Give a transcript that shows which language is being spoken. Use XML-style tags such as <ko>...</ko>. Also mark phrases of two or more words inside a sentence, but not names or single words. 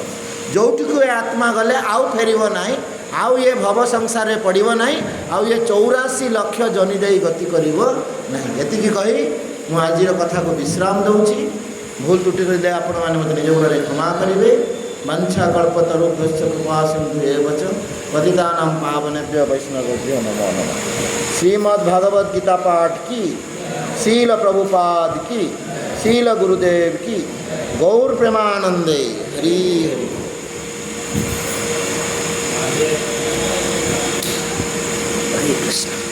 <or>ଯେଉଁଠିକୁ ଏ ଆତ୍ମା ଗଲେ ଆଉ ଫେରିବ ନାହିଁ, ଆଉ ଇଏ ଭବ ସଂସାରରେ ପଡ଼ିବ ନାହିଁ, ଆଉ ଇଏ 84 ଲକ୍ଷ ଜନି ଦେଇ ଗତି କରିବ ନାହିଁ। ଏତିକି କହି ମୁଁ ଆଜିର କଥାକୁ ବିଶ୍ରାମ ଦେଉଛି। ଭୁଲ ତ୍ରୁଟି କରିଲେ ଆପଣମାନେ ମୋତେ ନିଜ ଗୁଣରେ କ୍ଷମା କରିବେ।</or> <sa>ବାଞ୍ଛା କଳ୍ପତରୁଭ୍ୟଶ୍ଚ କୃପା ସିନ୍ଧୁ ଏବ ଚ ପତିତାନାଂ ପାବନେଭ୍ୟୋ ବୈଷ୍ଣବେଭ୍ୟୋ ନମୋ ନମଃ।</sa> <hi>श्रीमद् भगवद गीता पाठ की, शील प्रभुपाद की, शील गुरुदेव की, गौर प्रेमानंदे। हरि हरि। हरे कृष्ण।</hi>